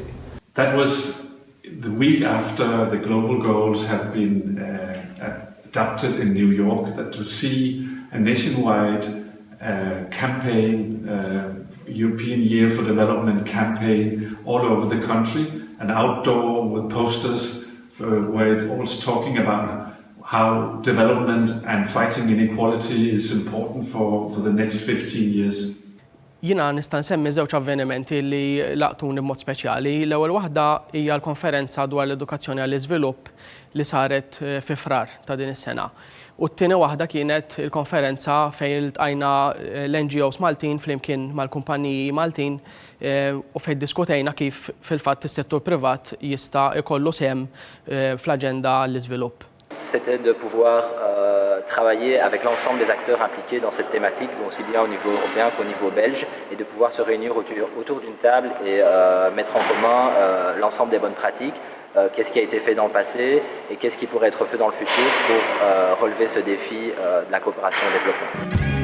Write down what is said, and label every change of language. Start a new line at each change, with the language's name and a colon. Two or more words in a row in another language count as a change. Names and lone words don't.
English: That was the week after the global goals had been adopted in New York, that to see a nationwide campaign, European Year for Development campaign all over the country, an outdoor with posters where it was talking about how development and fighting inequality is important for the next 15 years.
Maltese: Jina nista' nsemmi żewġ avvenimenti li laqtuni b'mod speċjali. L-ewwel waħda hija l-konferenza dwar l-edukazzjoni għall-iżvilupp li saret fi Frar ta' din is-sena. U t-tieni waħda kienet il-konferenza fejn iltqajna l-NGOs Maltin flimkien mal-kumpaniji Maltin u fejn diskutejna kif fil-fatt is-settur privat jista' ikollu sehem fl-aġenda għall-iżvilupp.
French: C'était de pouvoir travailler avec l'ensemble des acteurs impliqués dans cette thématique, aussi bien au niveau européen qu'au niveau belge, et de pouvoir se réunir autour d'une table et mettre en commun l'ensemble des bonnes pratiques, qu'est-ce qui a été fait dans le passé et qu'est-ce qui pourrait être fait dans le futur pour relever ce défi de la coopération au développement.